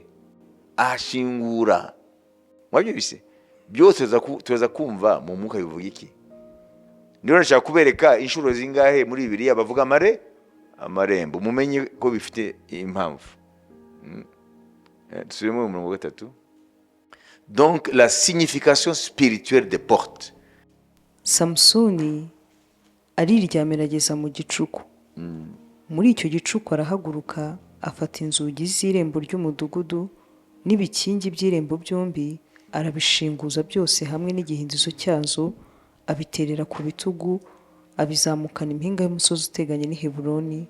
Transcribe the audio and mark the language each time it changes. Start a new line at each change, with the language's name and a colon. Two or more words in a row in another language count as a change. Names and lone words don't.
Kinyarwanda: Ashingura. Mwabyo bise byose tuza kumva mu mwuka bivuga iki? Niyo nashaka kubereka inshuro zingahe muri Bibiliya bavuga amarembo, mumenye ko bifite impamvu. Dusubiremo mu murongo wa 3.
French: Donc la signification spirituelle des portes.
Kinyarwanda: Samusoni ariryamira ageza mu gicuku. Muri icyo gicuku arahaguruka afata inzugi z'irembo ry'umudugudu n'ibikingi by'irembo byombi, arabishinguza byose hamwe n'igihindizo cyazo, abiterera ku bitugu, abizamukana impinga y'umusozi uteganye n'i Heburoni.